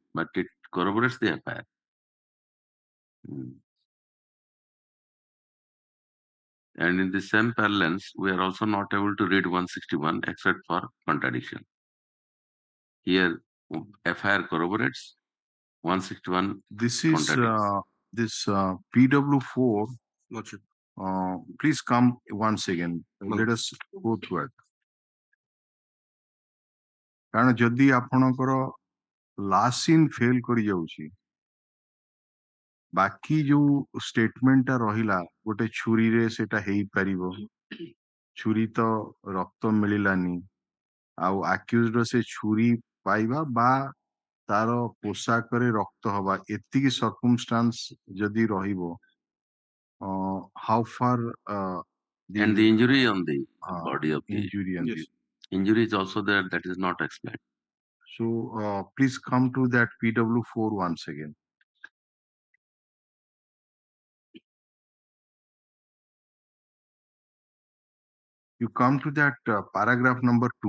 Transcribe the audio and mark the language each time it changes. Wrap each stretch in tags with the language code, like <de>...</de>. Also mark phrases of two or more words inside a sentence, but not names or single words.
<en>but it corroborates the FIR. And in the same parlance, we are also not able to read 161 except for contradiction. Here, FIR corroborates, 161 This is contradicts. this PW4. Lordship. Please come once again. Let us go through it.</en> <or>କାରଣ ଯଦି ଆପଣଙ୍କର</or> <en>last seen fail</en> <or>କରି ଯାଉଛି, ବାକି ଯୋଉ ଷ୍ଟେଟମେଣ୍ଟଟା ରହିଲା ଗୋଟେ ଛୁରୀରେ ସେଟା ହେଇପାରିବ, ଛୁରୀ ତ ରକ୍ତ ମିଳିଲାନି, ଆଉ ଆକ୍ୟୁଜର ସେ ଛୁରୀ ପାଇବା ବା ତାର ପୋଷାକରେ ରକ୍ତ ହବା, ଏତିକି ସର୍କମଷ୍ଟାନ୍ସ ଯଦି ରହିବ,</or> <en>how far and the injury on the body of the injury and Yes. injury is also there, that is not explained. So please come to that PW4 once again. You come to that paragraph number 2.</en>